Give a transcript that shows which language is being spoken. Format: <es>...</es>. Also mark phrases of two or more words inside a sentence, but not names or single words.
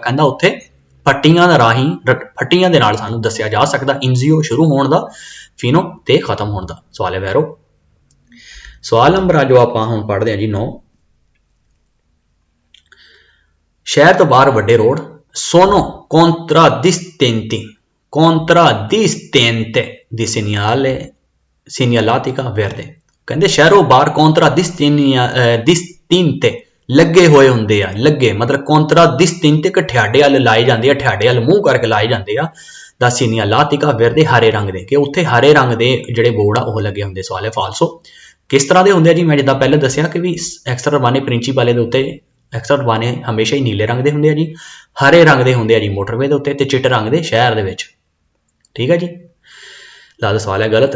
<pa>ਕਹਿੰਦਾ ਉੱਥੇ ਫੱਟੀਆਂ ਦਾ ਰਾਹੀਂ ਫੱਟੀਆਂ ਦੇ ਨਾਲ ਸਾਨੂੰ ਦੱਸਿਆ ਜਾ ਸਕਦਾ ਇੰਜ਼ੀਓ ਸ਼ੁਰੂ ਹੋਣ ਦਾ, ਫੀਨੋ ਤੇ ਖਤਮ ਹੋਣ ਦਾ। ਸਵਾਲ ਹੈ ਵੈਰੋ। ਸਵਾਲ ਨੰਬਰ ਆ ਜੋ ਆਪਾਂ ਹੁਣ ਪੜ੍ਹਦੇ ਹਾਂ ਜੀ 9। ਸ਼ਹਿਰ ਤੋਂ ਬਾਹਰ ਵੱਡੇ ਰੋਡ</pa> <it>sono contraddistinte di segnaletica verde।</it> <pa>ਕਹਿੰਦੇ ਸ਼ਹਿਰੋਂ ਬਾਹਰ contraddistinte ਲੱਗੇ ਹੋਏ ਹੁੰਦੇ ਆ। ਲੱਗੇ ਮਤਲਬ contraddistinte ਕਿ ਠਿਆਡੇ ਵੱਲ ਲਾਏ ਜਾਂਦੇ ਆ, ਠਿਆਡੇ ਵੱਲ ਮੂੰਹ ਕਰਕੇ ਲਾਏ ਜਾਂਦੇ ਆ ਦਾ</pa> <it>segnaletica verde</it> <pa>ਹਰੇ ਰੰਗ ਦੇ, ਕਿ ਉੱਥੇ ਹਰੇ ਰੰਗ ਦੇ ਜਿਹੜੇ ਬੋਰਡ ਆ ਉਹ ਲੱਗੇ ਹੁੰਦੇ। ਸਵਾਲ ਹੈ ਫਾਲਸੋ। ਕਿਸ ਤਰ੍ਹਾਂ ਦੇ ਹੁੰਦੇ ਆ ਜੀ? ਮੈਂ ਜਿੱਦਾਂ ਪਹਿਲੇ ਦੱਸਿਆ ਕਿ ਵੀ</pa> <it>extraurbane principali</it> <pa>ਦੇ ਉੱਤੇ ਐਕਸਟਰਾਬਾਨੇ ਹਮੇਸ਼ਾ ਹੀ ਨੀਲੇ ਰੰਗ ਦੇ ਹੁੰਦੇ ਆ ਜੀ, ਹਰੇ ਰੰਗ ਦੇ ਹੁੰਦੇ ਆ ਜੀ ਮੋਟਰਵੇ ਦੇ ਉੱਤੇ ਤੇ ਚਿੱਟੇ ਰੰਗ ਦੇ ਸ਼ਹਿਰ ਦੇ ਵਿੱਚ। ਠੀਕ ਹੈ ਜੀ। ਲਾਦਾ ਸਵਾਲ ਹੈ ਗਲਤ।</pa>